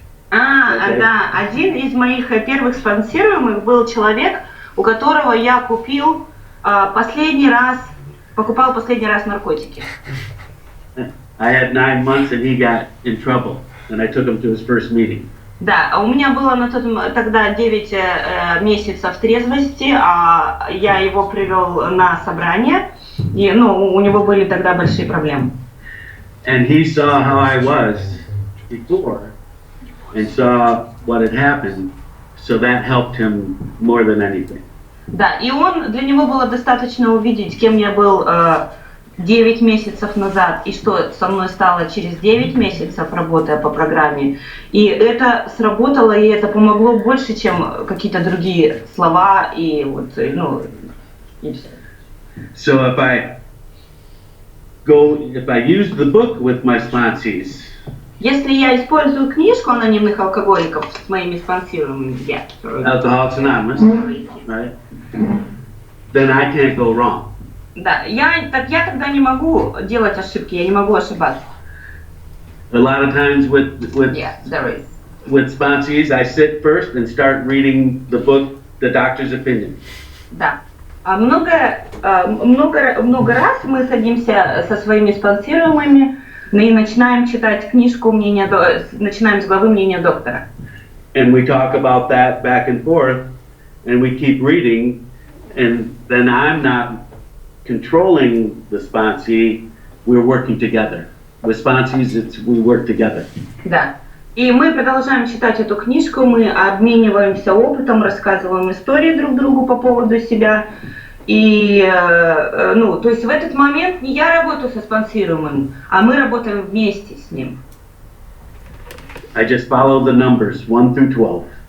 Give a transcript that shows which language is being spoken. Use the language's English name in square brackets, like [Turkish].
[Russian] Да, один из моих первых спонсируемых был человек, у которого я покупал последний раз наркотики. [English] I had 9 months and he got in trouble, and I took him to his first meeting. [Russian] Да, у меня было тогда 9 месяцев трезвости, а я его привел на собрание, и, у него были тогда большие проблемы. [English] And he saw how I was before and saw what had happened, so that helped him more than anything. [Russian] Да, и для него было достаточно увидеть, кем я был 9 месяцев назад, и что со мной стало через 9 месяцев, работая по программе. И это сработало, и это помогло больше, чем какие-то другие слова, и вот, ну, и все. [English] So if I use the book with my sponsees, [Russian] если я использую книжку анонимных алкоголиков с моими спонсируемыми, [English] Alcoholics Anonymous, right? Then I can't go wrong. [Russian] Да, я тогда не могу делать ошибки, я не могу ошибаться. [English] A lot of times with sponsees, I sit first and start reading the book, The Doctor's Opinion. [Russian] Да. Много раз мы садимся со своими спонсируемыми и начинаем читать книжку начинаем с главы мнения доктора. [English] And we talk about that back and forth, and we keep reading, and then I'm not controlling the sponsee, we're working together. With sponsees, we work together. [Russian] Да. И мы продолжаем читать эту книжку, мы обмениваемся опытом, рассказываем истории друг другу по поводу себя. И, ну, то есть в этот момент не я работаю со спонсируемым, а мы работаем вместе с ним. [English] I just follow the numbers 1 through 12.